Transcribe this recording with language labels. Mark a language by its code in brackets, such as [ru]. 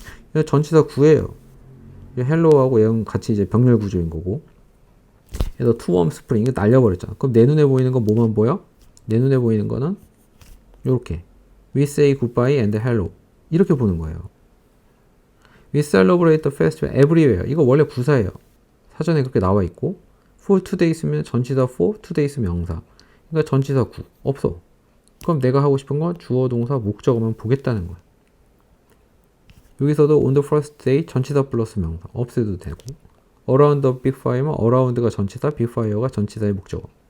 [ko] 이거 전치사 구예요. hello하고 얘는 같이 이제 병렬 구조인 거고. 그래서 [en] to warm spring [ko] 이거 날려버렸잖아. 그럼 내 눈에 보이는 건 뭐만 보여? 내 눈에 보이는 거는 요렇게 [en] we say goodbye and hello [ko] 이렇게 보는 거예요. [en] We celebrate the festival everywhere. [ko] 이거 원래 부사예요. 사전에 그렇게 나와 있고 for today 있으면 전치사 for today 있으면 명사. 그러니까 전치사 구 없어. 그럼 내가 하고 싶은 건 주어 동사 목적어만 보겠다는 거야. 여기서도 [en] on the first day [ko] 전치사 플러스 명사 없애도 되고 [en] around the big fire [ko] 면 around가 전치사 big fire가 전치사의 목적어.